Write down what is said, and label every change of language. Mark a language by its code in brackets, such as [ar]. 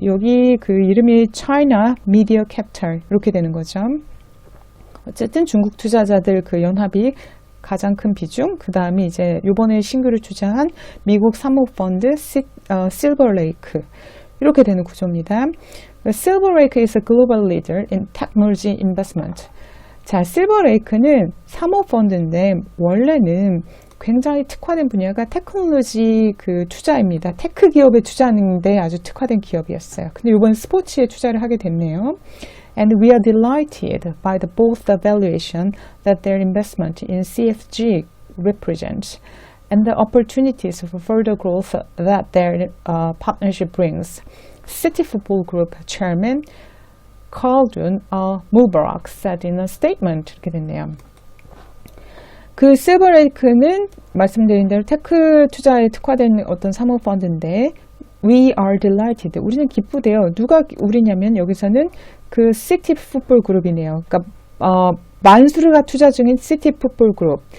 [ko] 여기 이름이 China Media Capital 이렇게 되는 거죠. 어쨌든 중국 투자자들 연합이 가장 큰 비중, 그 다음에 이제 요번에 신규를 투자한 미국 사모펀드 실버레이크, 이렇게 되는 구조입니다. [en] 실버레이크 is a global leader in technology investment. [ko] 자, 실버레이크는 사모펀드인데 원래는 굉장히 특화된 분야가 테크놀로지 투자입니다. 테크 기업에 투자하는데 아주 특화된 기업이었어요. 근데 이번 스포츠에 투자를 하게 됐네요. [en] And we are delighted by both the valuation that their investment in CFG represents and the opportunities for further growth that their partnership brings. City Football Group Chairman Khaldun Mubarak said in a statement. [ko] 이렇게 됐네요. 실버레이크는 말씀드린 대로 테크 투자에 특화된 어떤 사모펀드인데, [en] We are delighted. [ko] 우리는 기쁘대요. 누가 우리냐면 여기서는 시티 풋볼 그룹이네요. 그러니까 만수르가 투자 중인 시티 풋볼 그룹.